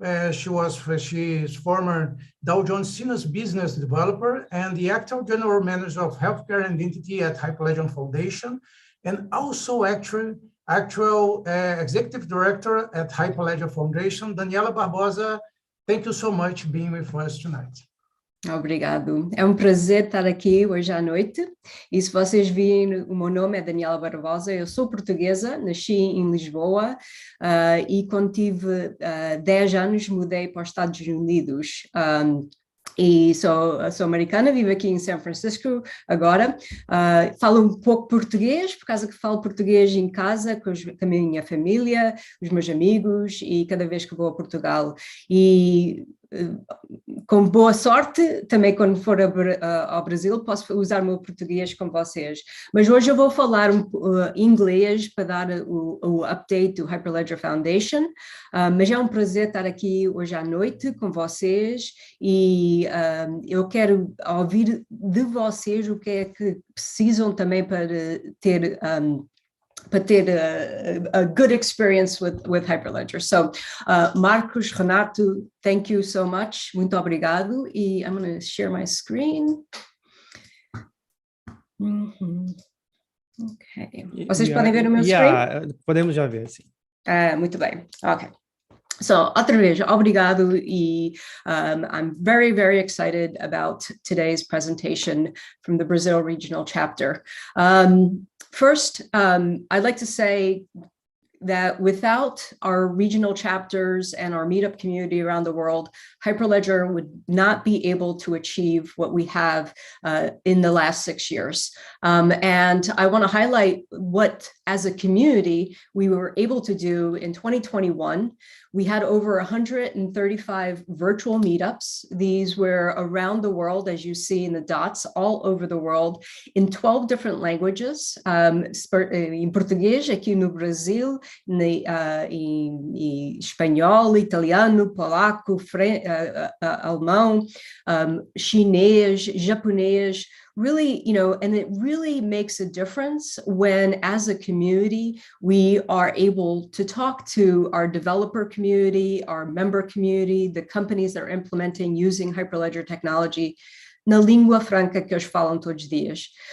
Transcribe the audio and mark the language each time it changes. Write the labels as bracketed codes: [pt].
[en] She is former Dow Jones Senior Business Developer and the actual General Manager of Healthcare Identity at Hyperledger Foundation, and also actual Executive Director at Hyperledger Foundation. Daniela Barbosa, thank you so much being with us tonight. [pt] Obrigado. É um prazer estar aqui hoje à noite. E se vocês virem, o meu nome é Daniela Barbosa, eu sou portuguesa, nasci em Lisboa e quando tive 10 anos mudei para os Estados Unidos. E sou americana, vivo aqui em São Francisco agora, falo um pouco português, por causa que falo português em casa, com a minha família, os meus amigos, e cada vez que vou a Portugal. E com boa sorte, também quando for ao Brasil, posso usar o meu português com vocês. Mas hoje eu vou falar inglês para dar o update do Hyperledger Foundation, mas é um prazer estar aqui hoje à noite com vocês e eu quero ouvir de vocês o que é que precisam também para ter para ter [en] a good experience with Hyperledger. So, Marcos, Renato, thank you so much. [pt] Muito obrigado. [en] E I'm going to share my screen. Ok. [pt] Vocês podem ver o meu screen? Podemos já ver, sim. Muito bem. Ok. [en] So, [pt] outra vez, obrigado, e [en] I'm very, very excited about today's presentation from the Brazil Regional Chapter. First, I'd like to say that without our regional chapters and our meetup community around the world, Hyperledger would not be able to achieve what we have in the last 6 years. And I want to highlight what, as a community, we were able to do in 2021. We had over 135 virtual meetups. These were around the world, as you see in the dots, all over the world, in 12 different languages. [pt] Em português, aqui no Brasil, em espanhol, italiano, polaco, alemão, chinês, japonês. [en] Really, and it really makes a difference when, as a community, we are able to talk to our developer community, our member community, the companies that are implementing using Hyperledger technology [pt] na língua franca que eles falam todos os dias.